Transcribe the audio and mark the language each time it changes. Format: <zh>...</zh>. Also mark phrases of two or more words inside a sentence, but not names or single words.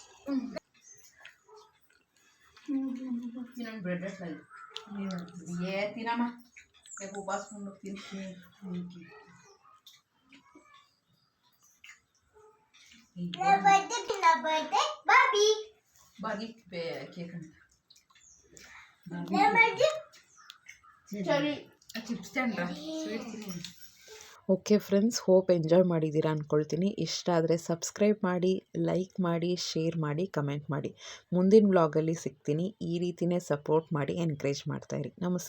<te>తినండి, బ్రెడ్ అట్లా ఏ తినమ్మా, రేపు ఉపాసం ఉండు, తిని. బాగి కేక్ అండి,</te> <kn>ಚಿಪ್ಸ್ ತಂಡ್ರ ಸ್ವೀಟ್ ತಿನ್ನಿ.</kn> <en>okay friends, hope enjoy</en> <kn>ಮಾಡಿದ್ದೀರಾ ಅಂದ್ಕೊಳ್ತೀನಿ. ಇಷ್ಟ ಆದರೆ ಸಬ್ಸ್ಕ್ರೈಬ್ ಮಾಡಿ, ಲೈಕ್ ಮಾಡಿ, ಶೇರ್ ಮಾಡಿ, ಕಮೆಂಟ್ ಮಾಡಿ. ಮುಂದಿನ ವ್ಲಾಗಲ್ಲಿ ಸಿಗ್ತೀನಿ. ಈ ರೀತಿಯೇ ಸಪೋರ್ಟ್ ಮಾಡಿ, ಎನ್ಕರೇಜ್ ಮಾಡ್ತಾಯಿರಿ.</kn>